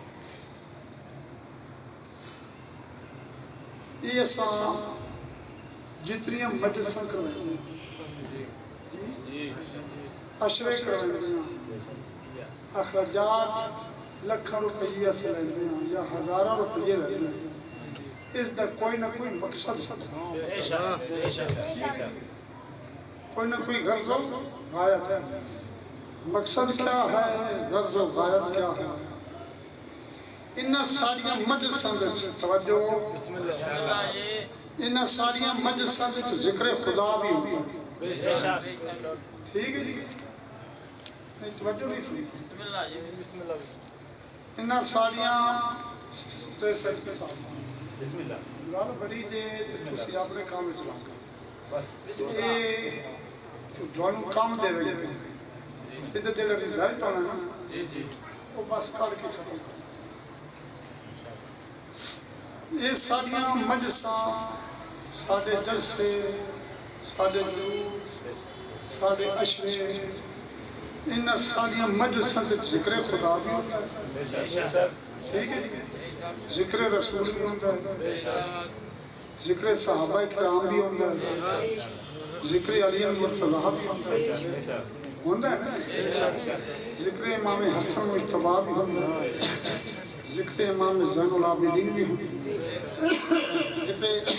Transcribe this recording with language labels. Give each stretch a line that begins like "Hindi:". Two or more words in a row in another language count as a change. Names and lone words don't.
Punjabi: یہ سان جتنی مجلساں کروائیں اشرے کروائیں اخراجات لکھاں روپیہ سے لیندے ہیں یا ہزاراں روپیہ لیندے ہیں، اس دا کوئی نہ کوئی مقصد کوئی نہ کوئی غرض و غایت ہے۔
Urdu: مقصد کیا ہے، غرض و غایت کیا ہے؟
Punjabi: انہاں ساریاں مجلساں وچ توجہ، انہاں ساریاں مجلساں وچ
Urdu: ذکر خدا بھی ہوتا ہے،
Punjabi: ٹھیک ہے جی؟
Urdu: نہیں توجہ نہیں فرمائی،
Punjabi: انہاں ساریاں گل بڑی جے تسی اپنے کام وچ لا کے اے تانوں کام دے وے تے جڑا رزلٹ ہونا نا وہ بس کر کے ختم کر۔ یہ ساریاں مجلساں ساڈے جلسے ساڈے جلوس ساڈے اشرے انہاں ساریاں مجلساں وچ
Urdu: ذکر خدا بھی ہوتا ہے،
Punjabi: ٹھیک ہے جی؟
Urdu: ذکر رسول بھی ہوتا ہے، ذکر صحابہ کرام بھی ہوتا ہے، ذکر علی المرتضیٰ بھی ہوتا ہے، ذکر امام حسن مجتبیٰ بھی ہوتا ہے، ذکر امام زین العابدین بھی ہوتا ہے، ذکر